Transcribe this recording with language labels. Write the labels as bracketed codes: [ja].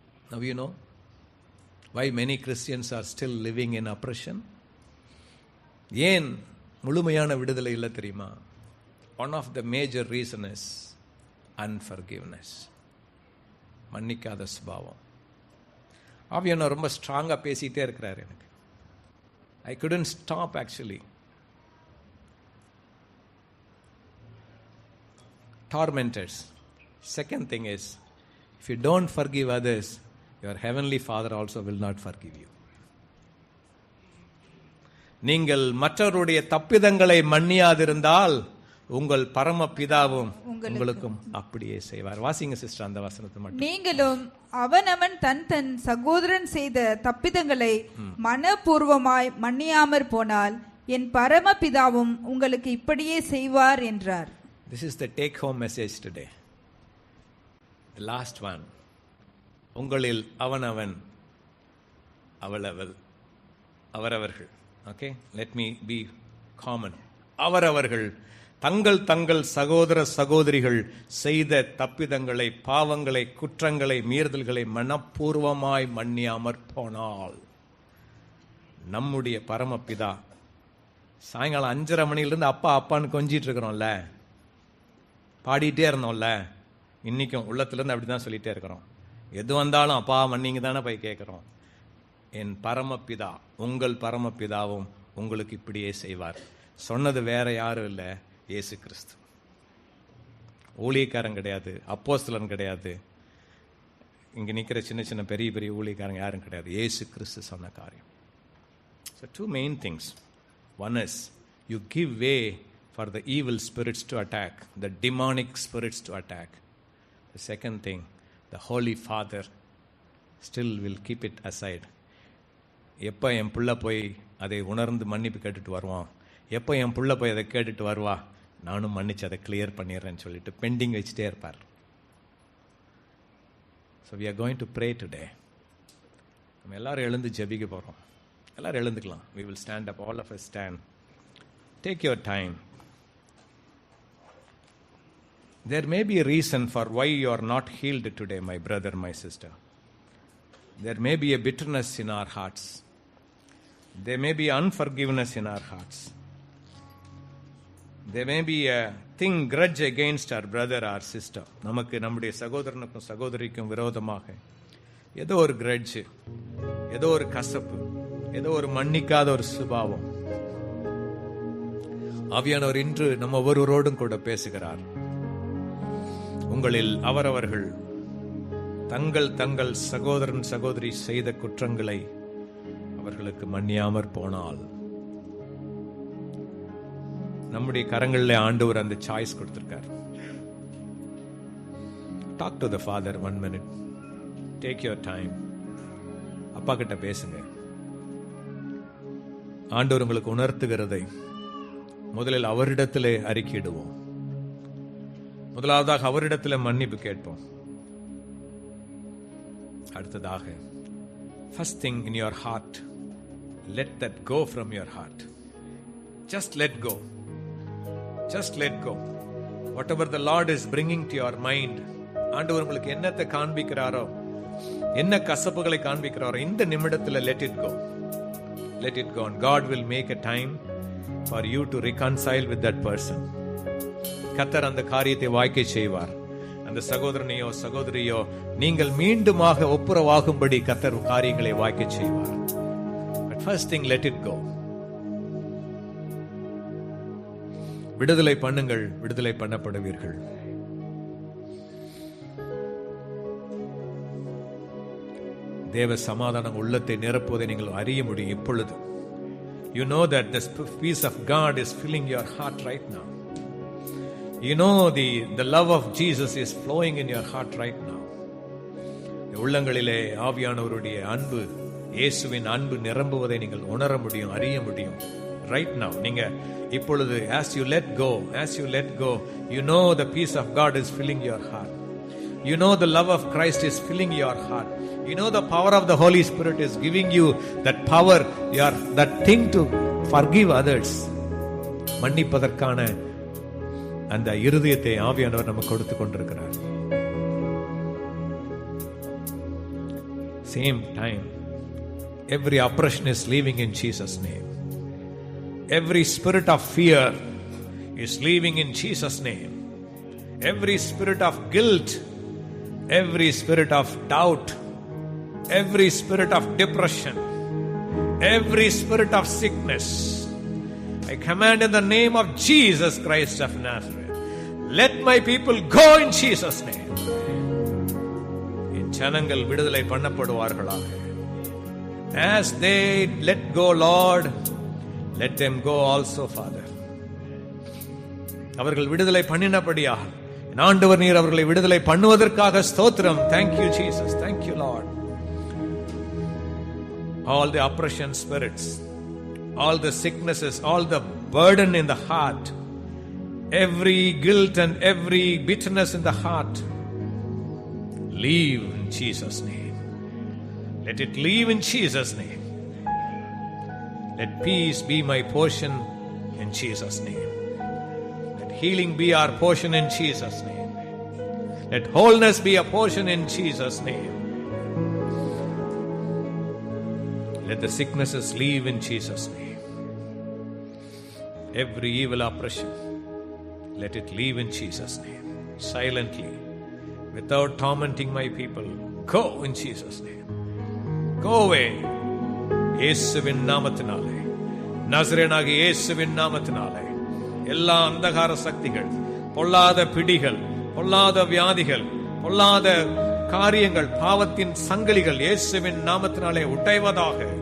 [en] Now you know why many Christians are still living in oppression. [ta] ஏன் முழுமையான விடுதலை இல்லை தெரியுமா? [en] One of the major reason is unforgiveness. [ta] மன்னிக்காத சுபாவம். ஆவியானவர் ரொம்ப ஸ்ட்ராங்கா பேசிட்டே இருக்கிறார் எனக்கு. [en] I couldn't stop actually. Tormentors. Second thing is, if you don't forgive others, your heavenly Father also will not forgive you. [ta] நீங்கள் மற்றவருடைய தப்பிதங்களை மன்னியாதிருந்தால் உங்கள் பரமபிதாவும் உங்களுக்கும் அப்படியே செய்வார். வாசிங்க சிஸ்டர் அந்த வசனத்தை மட்டும். நீங்களும் அவனவன் தன் தன் சகோதரன் செய்த தப்பிதங்களை மனப்பூர்வமாய் மன்னியாமற் போனால் என் பரமபிதாவும் உங்களுக்கு இப்படியே செய்வார் என்றார். [en] This is the take home message today. The last one. [ta] உங்களில் அவனவன் அவளவள் அவரவர்கள். [en] Okay, let me be common. [ta] அவரவர்கள் தங்கள் தங்கள் சகோதர சகோதரிகள் செய்த தப்பிதங்களை, பாவங்களை, குற்றங்களை, மீறுதல்களை மனப்பூர்வமாய் மன்னியாமற் போனால் நம்முடைய பரமபிதா, சாயங்காலம் 5:30 மணிலிருந்து அப்பா அப்பான்னு கொஞ்சிட்டு இருக்கிறோம்ல, பாடிட்டே இருந்தோம்ல, இன்னைக்கும் உள்ளத்திலிருந்து அப்படிதான் சொல்லிட்டே இருக்கிறோம். எது வந்தாலும் அப்பா மன்னிங்க தானே போய் கேட்கிறோம். என் பரமபிதா, உங்கள் பரமபிதாவும் உங்களுக்கு இப்படியே செய்வார். சொன்னது வேற யாரும் இல்லை, இயேசு கிறிஸ்து. ஊழியக்காரன் கிடையாது, அப்போஸ்தலன் கிடையாது, இங்க நிக்கிற சின்ன சின்ன பெரிய பெரிய ஊழியக்காரங்க யாரும் கிடையாது. இயேசு கிறிஸ்து சொன்ன காரியம். [en] So two main things. One is you give way for the evil spirits to attack, the demonic spirits to attack. The second thing, the Holy Father still will keep it aside. [ta] எப்போ என் புள்ள போய் அதை உணர்ந்து மன்னிப்பு கேட்டுட்டு வருவான், எப்போ என் புள்ள போய் அதை கேட்டுட்டு வருவா, நானும் மன்னிச்சு அதை கிளியர் பண்ணிடுறேன்னு சொல்லிட்டு பெண்டிங் வச்சுட்டே இருப்பார். [en] So we are going to pray today. [ta] நம்ம எல்லாரும் எழுந்து ஜெபிக்க போகிறோம். எல்லாரும் எழுந்துக்கலாம். [en] We will stand up, all of us stand. Take your time. There may be a reason for why you are not healed today, my brother, my sister. There may be a bitterness in our hearts. There may be unforgiveness in our hearts. There may be a thing, grudge against our brother or sister. [ta] நமக்கு நம்முடைய சகோதரனுக்கும் சகோதரிக்கும் விரோதமாக ஏதோ ஒரு grudge, ஏதோ ஒரு கசப்பு, ஏதோ ஒரு மன்னிக்காத ஒரு சுபாவம். ஆவியானவர் இன்று நம்ம ஒவ்வொருவரோடும் கூட பேசுகிறார். உங்களில் அவரவர்கள் தங்கள் தங்கள் சகோதரன் சகோதரி செய்த குற்றங்களை அவர்களுக்கு மன்னியாமற் போனால், நம்முடைய கரங்களில் ஆண்டவர் அந்த சாய்ஸ் கொடுத்திருக்கார். [en] Talk to the father 1 minute. Take your time. [ta] அப்பா கிட்ட பேசுங்க. ஆண்டவர் உங்களுக்கு உணர்த்துகிறதை முதலில் அவரிடத்திலே அறிக்கையிடுவோம். முதலாவதாக அவரிடத்தில் மன்னிப்பு கேட்போம். அடுத்ததாக, [en] first thing in your heart, let that go from your heart. Just let go. Just let go. Whatever the Lord is bringing to your mind, [ta] ஆண்டவர் உங்களுக்கு என்னத்தை காண்பிக்கிறாரோ, என்ன கசப்புகளை காண்பிக்கிறாரோ, இந்த நிமிடத்தில் [en] let it go. Let it go, and God will make a time for you to reconcile with that person. [ta] கர்த்தர் அந்த காரியத்தை வாய்க்க செய்வார். அந்த சகோதரனையோ சகோதரியோ நீங்கள் மீண்டுமாக ஒப்புரவாகும்படி கர்த்தர் காரியங்களை வாய்க்க செய்வார். [en] But first thing, let it go. [ta] விடுதலை பண்ணுங்கள், விடுதலை பண்ணப்படுவீர்கள். தேவ சமாதானம் உள்ளத்தை நிரப்புவதை நீங்கள் அறிய முடியும் இப்பொழுது. [en] You know that the peace of God is filling your heart right now. You know the love of Jesus is flowing in your heart right now. [ta] உள்ளங்களிலே ஆவியானவருடைய அன்பு, இயேசுவின் அன்பு நிரம்புவதை நீங்கள் உணர முடியும், அறிய முடியும். [en] Right now, [ta] நீங்க இப்பொழுது [en] as you let go, you know the peace of God is filling your heart. You know the love of Christ is filling your heart. You know the power of the Holy Spirit is giving you that power, that thing to forgive others. [ta] மன்னிப்பதற்கான அந்த இருதயத்தை ஆவியானவர் நமக்கு கொடுத்து கொண்டிருக்கிறார். [en] Same time, every oppression is leaving in Jesus' name. Every spirit of fear is leaving in Jesus' name. Every spirit of guilt, every spirit of doubt, every spirit of depression, every spirit of sickness, I command in the name of Jesus Christ of Nazareth, let my people go in Jesus' name. [ta] In ஜனங்கள் விடுதலை பண்ணப்படுவார்களாக. [en] As they let go, Lord, let them go also, Father. [ta] அவர்கள் விடுதலை பண்ணினபடியாக ஆண்டவர் நீர் அவர்களை விடுதலை பண்ணுவதற்காக ஸ்தோத்திரம். [en] Thank you Jesus, thank you Lord. All the oppression spirits, all the sicknesses, all the burden in the heart, every guilt and every bitterness in the heart, leave in Jesus' name. Let it leave in Jesus' name. Let peace be my portion in Jesus' name. Let healing be our portion in Jesus' name. Let wholeness be a portion in Jesus' name. Let the sicknesses leave in Jesus' name. Every evil oppression, let it leave in Jesus' name. Silently, without tormenting my people, go in Jesus' name. Go away. [ta] இயேசுவின் நாமத்தினாலே, நசரேயனாகிய இயேசுவின் நாமத்தினாலே எல்லா அந்தகார சக்திகள், பொல்லாத பிடிகள், பொல்லாத வியாதிகள், பொல்லாத காரியங்கள், பாவத்தின் சங்கிலிகள் இயேசுவின் நாமத்தினாலே உடைவதாக.